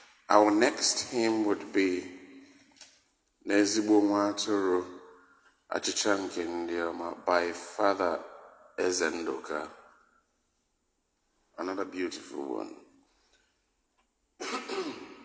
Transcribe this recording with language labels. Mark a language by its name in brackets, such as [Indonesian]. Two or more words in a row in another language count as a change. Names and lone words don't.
[English] Our next hymn would be N'ezigbo nwa atụrụ, achịcha nke ndị ọma by Father Ezendoka. Another beautiful one.